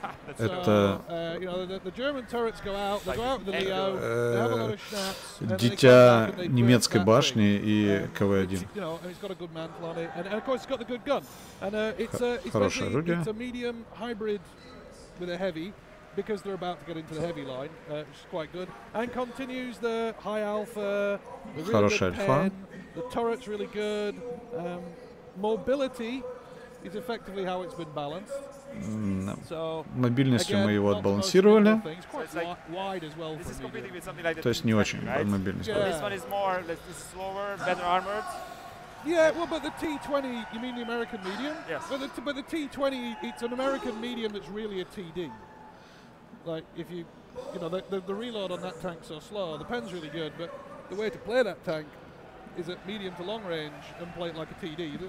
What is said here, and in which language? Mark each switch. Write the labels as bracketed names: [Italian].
[Russian] Это дитя немецкой башни и КВ-1. Хорошее орудие. [English] Because they're about to get into the heavy line, which is quite good. And continues the high alpha, the really good pen, the turret's really good. Mobility is effectively how it's been balanced. So, [Russian] мобильностью мы его отбалансировали. [English] Like [Russian] то есть не очень мобильность. [English] This one is more, slower, better armored. Yeah, well, but the T20, you mean the American medium? Yes. But the T20, it's an American medium that's really a TD. Like, if you know, the reload on that tank's so slow, the pen's really good, but the way to play that tank is at medium to long range and play it like a TD.